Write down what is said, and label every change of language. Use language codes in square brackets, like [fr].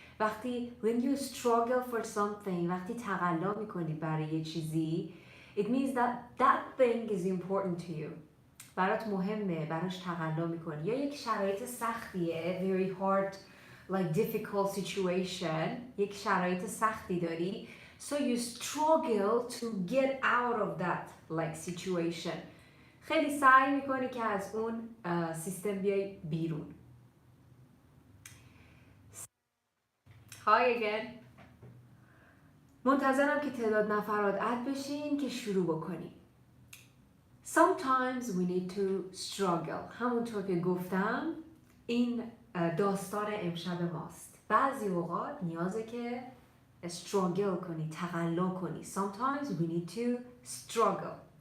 [en] وقتی when you struggle for something، [fa] وقتی تقلا میکنی برای یه چیزی، [en] it means that thing is important to you. [fa] برات مهمه، براش تقلا میکنی. یا یک شرایط سختیه، [en] very hard like difficult situation، [fa] یک شرایط سختی داری، [en] so you struggle to get out of that like situation. [fa] خیلی سعی میکنی که از اون سیستم بیای بیرون. [en] Hi again. [fa] منتظرم که تعداد نفرات اد بشین که شروع بکنیم. [en] Sometimes we need to struggle. [fa] همونطور که گفتم این داستان امشب ماست. بعضی اوقات نیازه که struggle کنی، تقلا کنی. [en] Sometimes we need to struggle.